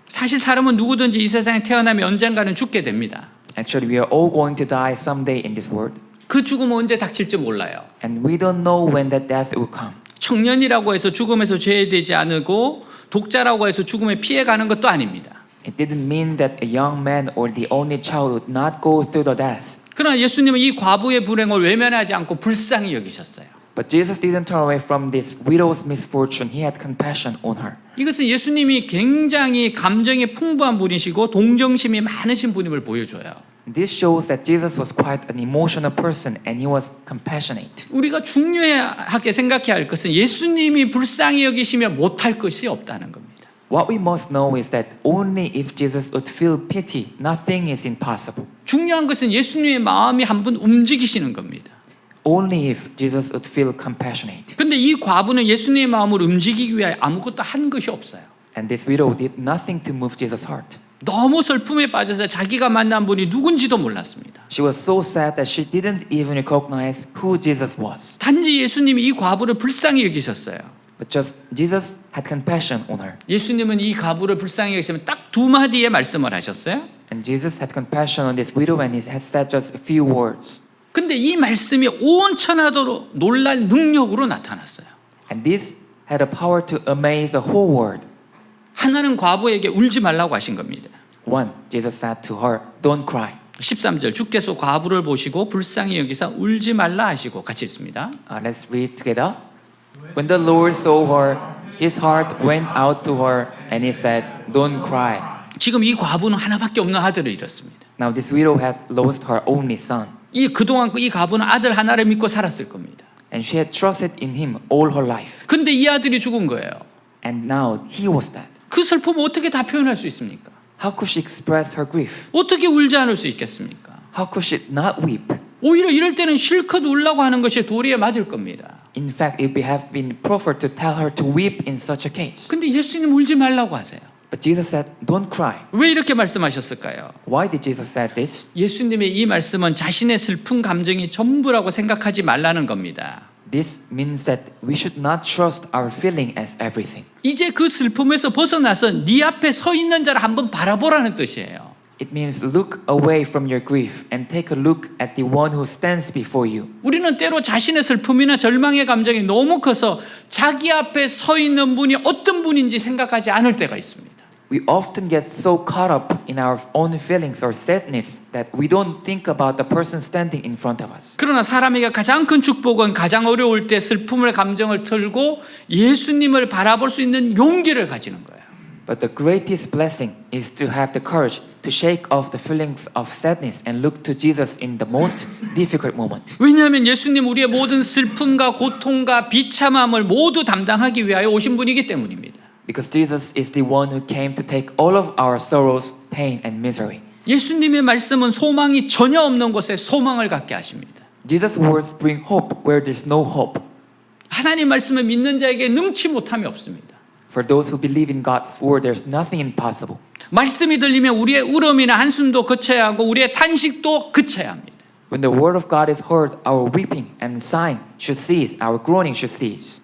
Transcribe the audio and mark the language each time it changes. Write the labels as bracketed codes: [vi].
[ko] 사실 사람은 누구든지 이 세상에 태어나면 언젠가는 죽게 됩니다. [en] Actually, we are all going to die someday in this world. [ko] 그 죽음은 언제 닥칠지 몰라요. [en] And we don't know when that death will come. [ko] 청년이라고 해서 죽음에서 죄되지 않고 독자라고 해서 죽음에 피해가는 것도 아닙니다. [en] It didn't mean that a young man or the only child would not go through the death. [ko] 그러나 예수님은 이 과부의 불행을 외면하지 않고 불쌍히 여기셨어요. [en] But Jesus didn't turn away from this widow's misfortune. He had compassion on her. [ko] 이것은 예수님이 굉장히 감정이 풍부한 분이시고 동정심이 많으신 분임을 보여줘요. [en] This shows that Jesus was quite an emotional person and he was compassionate. [ko] 우리가 중요하게 생각해야 할 것은 예수님이 불쌍히 여기시면 못할 것이 없다는 겁니다. [en] What we must know is that only if Jesus would feel pity, nothing is impossible. [ko] 중요한 것은 예수님의 마음이 한번 움직이시는 겁니다. [en] Only if Jesus would feel compassionate. [ko] 근데 이 과부는 예수님의 마음을 움직이기 위해 아무것도 한 것이 없어요. [en] And this widow did nothing to move Jesus' heart. [ko] 너무 슬픔에 빠져서 자기가 만난 분이 누군지도 몰랐습니다. [en] She was so sad that she didn't even recognize who Jesus was. [ko] 단지 예수님이 이 과부를 불쌍히 여기셨어요. [en] But just Jesus had compassion on her. [ko] 예수님은 이 과부를 불쌍히 여기시면 딱 두 마디의 말씀을 하셨어요. [en] And Jesus had compassion on this widow and he had said just a few words. [ko] 근데 이 말씀이 온 천하도 놀랄 능력으로 나타났어요. [en] And this had a power to amaze the whole world. [ko] 하나는 과부에게 울지 말라고 하신 겁니다. [en] One, Jesus said to her, "Don't cry." [ko] 13절 주께서 과부를 보시고 불쌍히 여기사 울지 말라 하시고 같이 있습니다. [en] Let's read together. When the Lord saw her, his heart went out to her and he said, "Don't cry." [ko] 지금 이 과부는 하나밖에 없는 아들을 잃었습니다. [en] Now this widow had lost her only son. [ko] 그동안 이 과부는 아들 하나를 믿고 살았을 겁니다. [en] And she had trusted in him all her life. [ko] 근데 이 아들이 죽은 거예요. [en] And now he was dead. [ko] 그 슬픔을 어떻게 다 표현할 수 있습니까? [en] How could she express her grief? [ko] 어떻게 울지 않을 수 있겠습니까? [en] How could she not weep? [ko] 오히려 이럴 때는 실컷 울라고 하는 것이 도리에 맞을 겁니다. [en] In fact, it would have been proper to tell her to weep in such a case. [ko] 근데 예수님 울지 말라고 하세요. [en] But Jesus said, "Don't cry." [ko] 왜 이렇게 말씀하셨을까요? [en] Why did Jesus say this? [ko] 예수님의 이 말씀은 자신의 슬픈 감정이 전부라고 생각하지 말라는 겁니다. [en] This means that we should not trust our feeling as everything. [ko] 이제 그 슬픔에서 벗어나서 네 앞에 서 있는 자를 한번 바라보라는 뜻이에요. [en] It means look away from your grief and take a look at the one who stands before you. [ko] 우리는 때로 자신의 슬픔이나 절망의 감정이 너무 커서 자기 앞에 서 있는 분이 어떤 분인지 생각하지 않을 때가 있습니다. [en] We often get so caught up in our own feelings or sadness that we don't think about the person standing in front of us. [ko] 그러나 사람에게 가장 큰 축복은 가장 어려울 때 슬픔의 감정을 털고 예수님을 바라볼 수 있는 용기를 가지는 거예요. [en] But the greatest blessing is to have the courage to shake off the feelings of sadness and look to Jesus in the most difficult moment. [ko] 왜냐하면 예수님 우리의 모든 슬픔과 고통과 비참함을 모두 담당하기 위하여 오신 분이기 때문입니다. [en] Because Jesus is the one who came to take all of our sorrows, pain, and misery. [ko] 예수님의 말씀은 소망이 전혀 없는 곳에 소망을 갖게 하십니다. [en] Jesus' words bring hope where there's no hope. [ko] 하나님 말씀을 믿는 자에게 능치 못함이 없습니다. [en] For those who believe in God's word, there's nothing impossible. [ko] 말씀이 들리면 우리의 울음이나 한숨도 그쳐야 하고 우리의 탄식도 그쳐야 합니다. [en] When the word of God is heard, our weeping and sighing should cease, our groaning should cease.